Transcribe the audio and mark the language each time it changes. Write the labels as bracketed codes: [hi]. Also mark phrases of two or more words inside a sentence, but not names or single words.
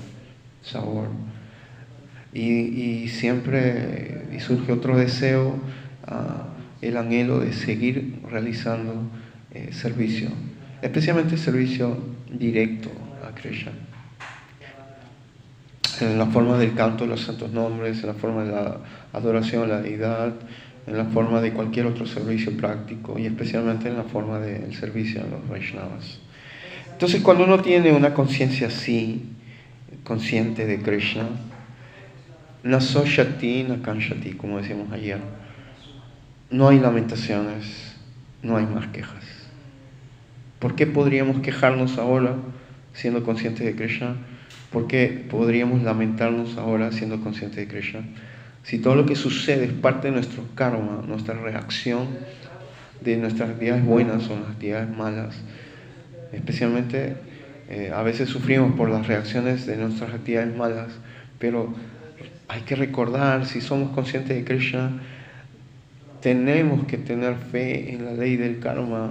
[es] Y siempre surge otro deseo, el anhelo de seguir realizando servicio, especialmente servicio directo a Krishna, en la forma del canto de los santos nombres, en la forma de la adoración a la deidad, en la forma de cualquier otro servicio práctico y especialmente en la forma del servicio a los Vaishnavas. Entonces, cuando uno tiene una conciencia así, consciente de Krishna, [sa] न शोचति न काङ्क्षति, [es] como decíamos ayer, no hay lamentaciones, no hay más quejas. ¿Por qué podríamos quejarnos ahora siendo conscientes de Krishna? ¿Por qué podríamos lamentarnos ahora siendo conscientes de Krishna? Si todo lo que sucede es parte de nuestro karma, nuestra reacción de nuestras actividades buenas o las actividades malas, especialmente a veces sufrimos por las reacciones de nuestras actividades malas, pero hay que recordar, si somos conscientes de Krishna, tenemos que tener fe en la ley del karma.